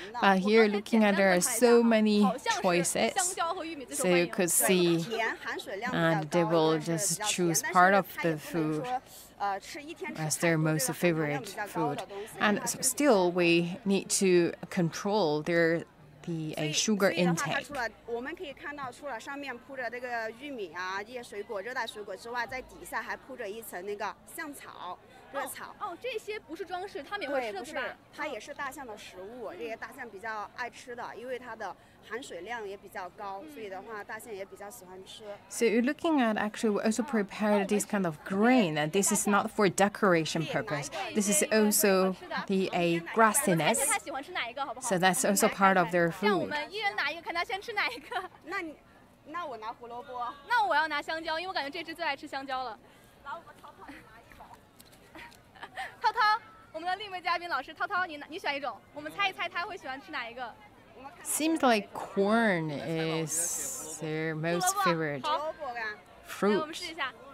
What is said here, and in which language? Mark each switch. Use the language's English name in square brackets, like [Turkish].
[English] But here, looking at, there are so many choices, so you could see, and they will just choose part of the food as their most favorite food. And still, we need to control the sugar intake. [Chinese] 我们可以看到，除了上面铺着这个玉米啊、这些水果、热带水果之外，在底下还铺着一层那个象草。热草这些不是装饰，它们也会吃的，是吧？它也是大象的食物，这些大象比较爱吃的，因为它的含水量也比较高，所以的话，大象也比较喜欢吃。 [English] So you're looking at actually we also prepared this kind of grain, and this is not for decoration purpose. This is also the grassiness. So that's also part of their food. [Chinese] 让我们一人拿一个，看他先吃哪一个。那我拿胡萝卜。那我要拿香蕉，因为我感觉这只最爱吃香蕉了。涛涛，我们的另一位嘉宾老师，涛涛，你选一种，我们猜一猜他会喜欢吃哪一个 ？ [English] Seems like corn is their most favorite fruit. [Chinese] 我们试一下。